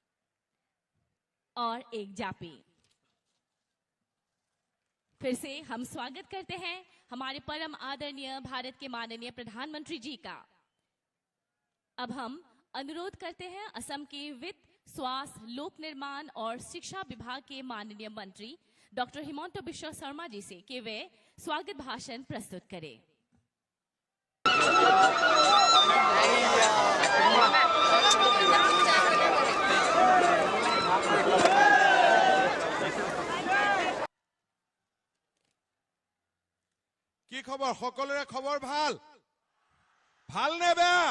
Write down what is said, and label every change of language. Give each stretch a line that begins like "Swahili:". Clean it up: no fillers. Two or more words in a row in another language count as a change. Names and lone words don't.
Hindi: और एक जापी फिर से हम स्वागत करते हैं हमारे परम आदरणीय भारत के माननीय प्रधानमंत्री जी का। अब हम अनुरोध करते हैं असम के वित्त, स्वास्थ्य, लोक निर्माण और शिक्षा विभाग के माननीय मंत्री डॉक्टर हिमंता बिश्वा शर्मा जी से कि वे स्वागत भाषण प्रस्तुत करें।
Assamese: কি খবৰ? সকলোৰে খবৰ ভাল? ভাল নে বেয়া?